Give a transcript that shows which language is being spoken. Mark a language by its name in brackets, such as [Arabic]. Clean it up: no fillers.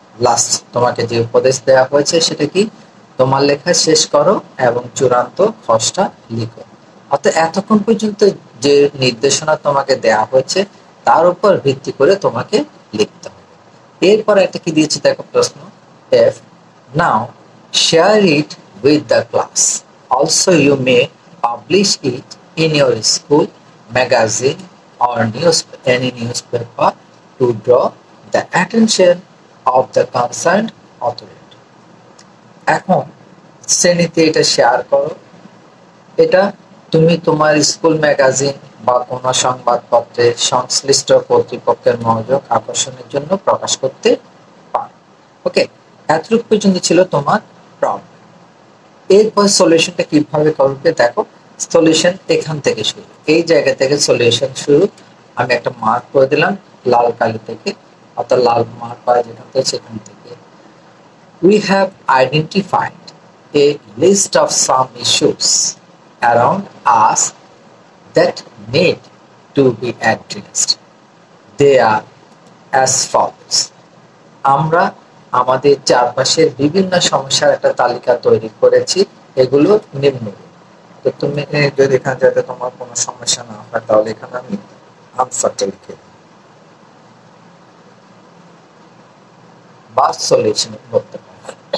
[Bangla] Last তোমাকে যে উপদেশ দেওয়া হয়েছে সেটা কি, তোমার লেখা শেষ করো এবং চূড়ান্ত খসড়া লিখো। অর্থাৎ এতক্ষণ পর্যন্ত যে নির্দেশনা তোমাকে দেওয়া হয়েছে তার উপর ভিত্তি করে তোমাকে লিখতে হবে। এরপর একটা কি দিয়েছে দেখো প্রশ্ন, [English] এফ now share it with the class. Also, you may publish it in your school magazine or any newspaper to draw the attention of the concerned authority. [Bangla] এখন শ্রেণীতে এটা শেয়ার করো। এটা তুমি তোমার স্কুল ম্যাগাজিন বা কোনো সংবাদপত্রে সংশ্লিষ্ট কর্তৃপক্ষের মনোযোগ আকর্ষণের জন্য প্রকাশ করতে পারো। ওকে, এতটুকু পর্যন্ত ছিল তোমার প্রবলেম। এরপর সলিউশনটা কিভাবে করবে দেখো, সলিউশন এখান থেকে শুরু, এই জায়গা থেকে সলিউশন শুরু। আমি একটা মার্ক করে দিলাম লাল কালি থেকে, অর্থাৎ লাল মার্ক করা যেখান থেকে সেখান থেকে। [English] We have identified a list of some issues around us that need to be addressed. They are as follows. [Bangla] আমরা আমাদের চারপাশের বিভিন্ন সমস্যার একটা তালিকা তৈরি করেছি, এগুলো নিম্নরূপ। তো তুমি যদি এখানে যাতে তোমার কোনো সমস্যা না হয় তাহলে এখানে আমি আনসারটা লিখে বা সলিউশন করতে পারি।